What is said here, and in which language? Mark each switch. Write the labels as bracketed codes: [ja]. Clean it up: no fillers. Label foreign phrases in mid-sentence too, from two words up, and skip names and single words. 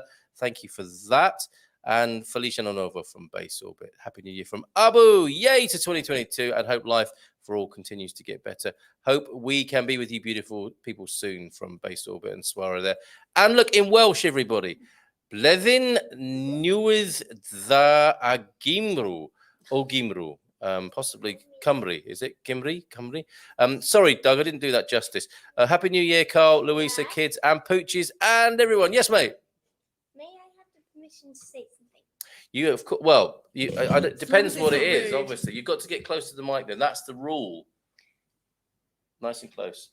[en] Thank you for that. And Felicia Nonova from Base Orbit. Happy New Year from Abu. Yay to 2022 and hope life for all continues to get better. Hope we can be with you beautiful people soon from Base Orbit and Swara there. And look, in Welsh, everybody. [cy] Blethyn newydd dda a Gymru. O Gymru. Possibly Cymru. [en] Is it Cymru? Sorry, Doug, I didn't do that justice. Happy New Year, Carl, Louisa, kids, and Poochies, and everyone. Yes, mate. May I have the permission to say something? You of course. Well, it depends what it is. Obviously, you've got to get close to the mic. Then that's the rule. Nice and close.